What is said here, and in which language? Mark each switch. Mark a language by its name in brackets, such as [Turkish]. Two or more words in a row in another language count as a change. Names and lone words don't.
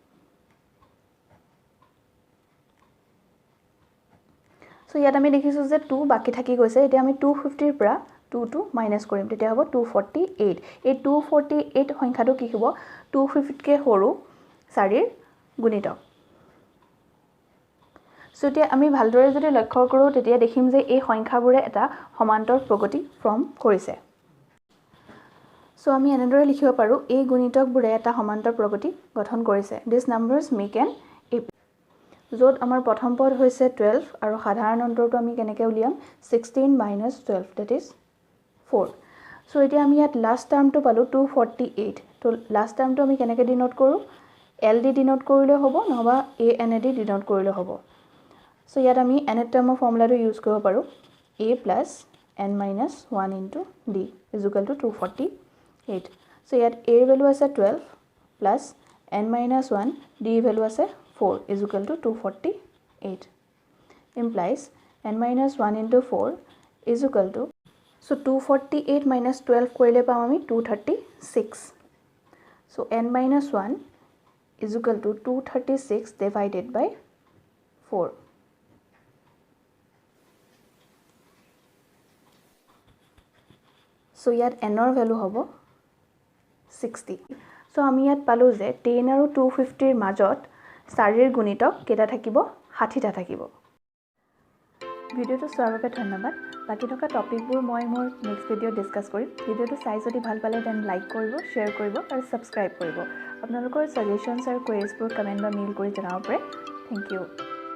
[Assamese] সো ইয়াত আমি দেখিছো যে 2 বাকি থাকি গৈছে এতিয়া আমি 250 ৰ পৰা 2 টো মাইনাস কৰিম তেতিয়া হ'ব 248 এই 248 সংখ্যাটো কি হ'ব 250 তকৈ সৰু 4 ৰ গুণিতক সো এতিয়া আমি ভালদৰে যদি লক্ষ্য কৰোঁ তেতিয়া দেখিম যে এই সংখ্যাবোৰে এটা সমান্তৰ প্ৰগতি ফৰ্ম কৰিছে সো আমি এনেদৰে লিখিব পাৰো এই গুণিতকবোৰে এটা সমান্তৰ প্ৰগতি গঠন কৰিছে [English] these numbers make an AP [Assamese] যত আমাৰ প্ৰথম পদ হৈছে 12 আৰু সাধাৰণ অন্তৰটো আমি কেনেকৈ উলিয়াম 16 - 12 [English] that is [Assamese] 4 সো এতিয়া আমি ইয়াত [English] last term [Assamese] পালো 248 তো [English] last term [Assamese] আমি কেনেকৈ ডিনোট কৰো L দি ডিনোট কৰিলে হ'ব নহবা A N দি ডিনোট কৰিলে হ'ব সো ইয়াত আমি [English] nth term [Assamese] ফৰ্মুলাটো ইউজ কৰিব পাৰো [English] A plus n minus 1 into D is equal to 248 so [Assamese] ইয়াত A ৰ ভ্যালু আছে [English] 12 plus n minus 1 [Assamese] D ৰ ভ্যালু আছে [English] 4 is equal to 248 implies n minus 1 into 4 is equal to so 248 minus 12 [Assamese] কৰিলে পাম আমি 236 [English] so n minus 1 is equal to 236 divided by 4 [Assamese] so ইয়াত n ৰ ভ্যালু হ'ব 60 so আমি ইয়াত পালো যে 10 আৰু 250 ৰ মাজত 4 ৰ গুণিতক কেইটা থাকিব 60 টা থাকিব ভিডিওটো চোৱাৰ বাবে ধন্যবাদ বাকি থকা টপিকবোৰ মই মোৰ [English] next video discuss [Assamese] কৰিম ভিডিওটো চাই যদি ভাল পালে [English] then like [Assamese] কৰিব শেয়াৰ কৰিব আৰু সাবস্ক্ৰাইব কৰিব আপোনালোকৰ সাজেশনছ আৰু কোৱেৰিজবোৰ কমেন্ট বা মেইল কৰি জনাব পাৰে [English] thank you